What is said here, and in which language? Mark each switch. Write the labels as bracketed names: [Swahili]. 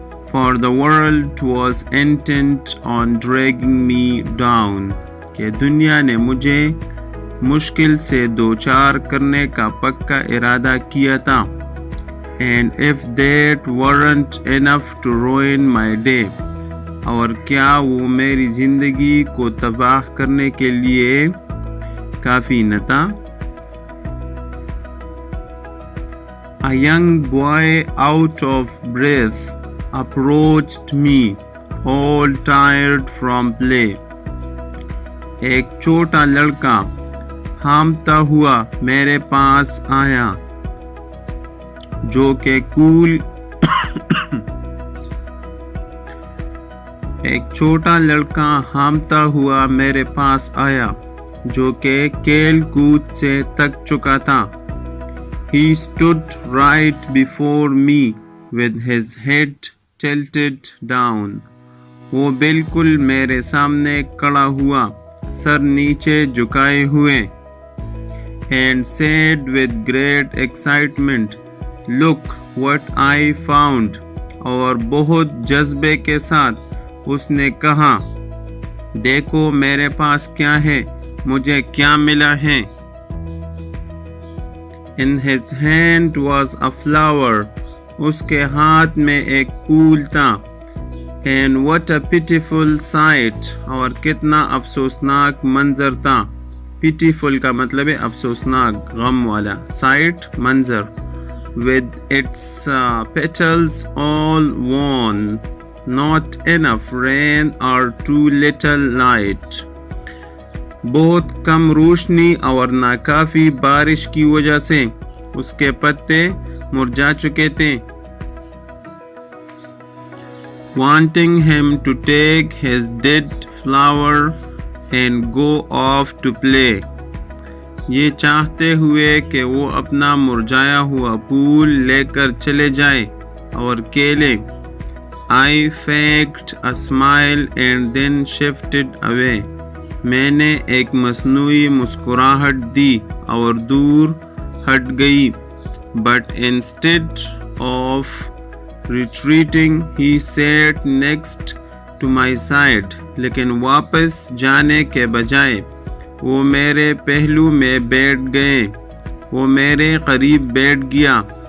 [English] For the world was intent on dragging me down, [Hindi] कि दुनिया ने मुझे मुश्किल से दो चार करने का पक्का इरादा किया था। [English] And if that weren't enough to ruin my day, [Hindi] और क्या वो मेरी जिंदगी को तबाह करने के लिए काफी न था। [English] A young boy out of breath approached me, all tired from play. [Hindi] एक छोटा लड़का हांफता हुआ मेरे पास आया, जो कि एक छोटा लड़का हांफता हुआ मेरे पास आया जो कि खेल कूद से थक चुका था। [English] He stood right before me with his head tilted down. [Hindi] वो बिल्कुल मेरे सामने खड़ा हुआ, सर नीचे झुकाए हुए, [English] and said with great excitement, "Look what I found." [Hindi] और बहुत जज्बे के साथ उसने कहा, देखो मेरे पास क्या है, मुझे क्या मिला है। [English] In his hand was a flower. [Hindi] उसके हाथ में एक फूल था। [English] And what a pitiful sight. [Hindi] और कितना अफसोसनाक मंजर था। Pitiful का मतलब है अफसोसनाक, गम वाला। Sight, मंजर। [English] With its petals all worn, not enough rain or too little light. [Hindi] बहुत कम रोशनी और नाकाफी बारिश की वजह से उसके पत्ते मुरझा चुके थे। [English] Wanting him to take his dead flower and go off to play, [Hindi] ये चाहते हुए कि वो अपना मुरझाया हुआ फूल लेकर चले जाए और खेले। [English] I faked a smile and then shifted away. [Hindi] मैंने एक मसनूई मुस्कुराहट दी और दूर हट गई। [English] But instead of retreating, he sat next to my side. [Hindi] लेकिन वापस जाने के बजाय वो मेरे पहलू में बैठ गए, वो मेरे करीब बैठ गया।